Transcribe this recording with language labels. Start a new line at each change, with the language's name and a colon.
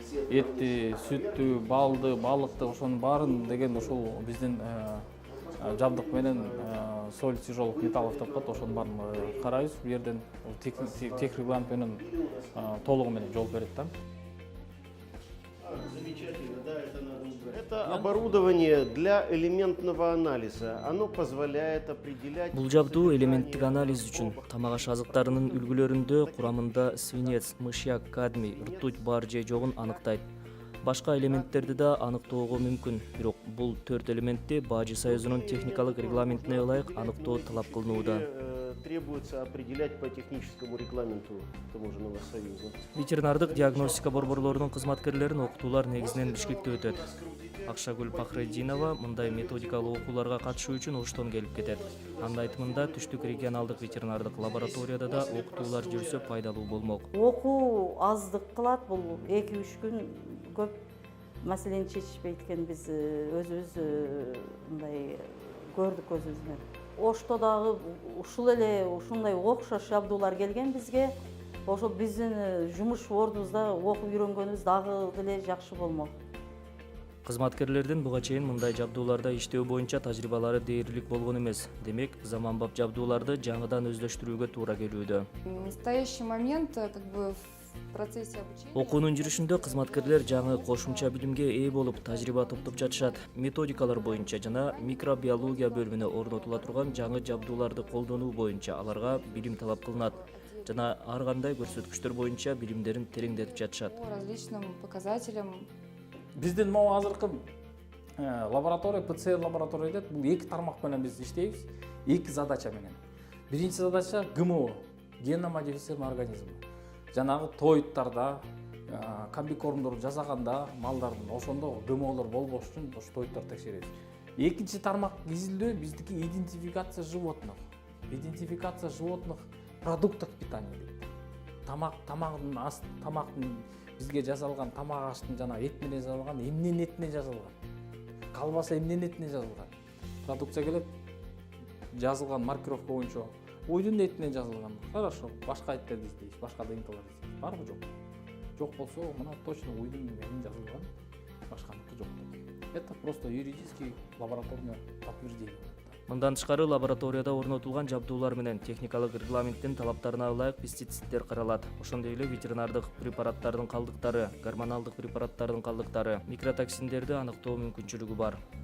Kyrgyz: Этти, сүттү, балды, балыкты, ошонун баарын деген ушул биздин жабдык менен
Russian: соль тяжелых металлов
Kyrgyz: деп коет, ошонун баарын карайбыз. Бу жерден тех регламент менен толугу менен жол берет да.
Russian: Это оборудование для элементного анализа. Оно позволяет определять...
Kyrgyz: Бул жабдуу элементтик анализ үчүн тамак аш азыктарынын үлгүлөрүндө курамында свинец, мышьяк, кадмий, ртуть бар же жогун аныктайт. Башка элементтерди да аныктоого мүмкүн, бирок бул 4 элементти Бажы Союзунун техникалык регламентине ылайык аныктоо талап кылынууда.
Russian: Требуется определять по техническому регламенту таможенного союза.
Kyrgyz: Ветеринардык диагностика борборлорунун кызматкерлерин окутуулар негизинен Бишкекте өтөт. Акшагүл Пахреддинова мындай методикалык окууларга катышуу үчүн Оштон келип кетет. Анын айтымында Түштүк регионалдык ветеринардык лабораторияда да окутуулар жүрсө пайдалуу болмок. Окуу аздык кылат, бул 2-3 күн көп маселени чечишпейт экен. Биз өзүбүз мындай көрдүк өзүбүз. Ошто дагы ушул эле ушундай окшош жабдуулар келген бизге. Ошол биздин жумуш ордубузда окуп үйрөнгөнүбүз дагы деле жакшы болмок. Кызматкерлердин буга чейин мындай жабдууларда иштөө боюнча тажрыйбалары дээрлик болгон эмес. Демек, заманбап жабдууларды жаңыдан өздөштүрүүгө туура келүүдө.
Russian: В настоящий момент в процессе обучения
Kyrgyz: Окуунун жүрүшүндө кызматкерлер жаңы кошумча билимге ээ болуп, тажрыйба топтоп жатышат. Методикалар боюнча жана микробиология бөлүмүнө орнотула турган жаңы жабдууларды колдонуу боюнча аларга билим талап кылынат жана ар кандай көрсөткүчтөр боюнча билимдерин тереңдетип жатышат.
Russian: по различным показателям.
Kyrgyz: Биздин могу азыркы лаборатория, ПЦР лаборатория дейт. Бул 2 тармак менен биз иштейбиз. 2 задача менен. Биринчи
Russian: задача ГМО, генно модифицированный организм.
Kyrgyz: Жанагы тоюттарда, комбикормдорду жасаганда малдардын ошондо ГМОлор болбош үчүн ошо тоюттарды текшеребиз. Экинчи тармак изилдөө биздики
Russian: идентификация животных. Идентификация животных продуктов питания дейт.
Kyrgyz: Тамактын бизге жасалган тамак аштын жана эт менен жасалган эмненин этине жасалган. Калбаса эмненин этине жасалган. Продукция келет, жазылган маркировка боюнча уйдун этинен жазылган. Хорошо, башка эттерди издейбиз, башка днктар издейбиз. Барбы жок? Жок болсо, мына точно уйдун менен жазылган, башканыкы жок.
Russian: Это просто юридический лабораторный подтверждение.
Kyrgyz: Мындан тышкары лабораторияда орнотулган жабдуулар менен техникалык регламенттин талаптарына ылайык пестициддер каралат. Ошондой эле ветеринардык препараттардын калдыктары, гормоналдык препараттардын калдыктары, микротоксиндерди аныктоо мүмкүнчүлүгү бар.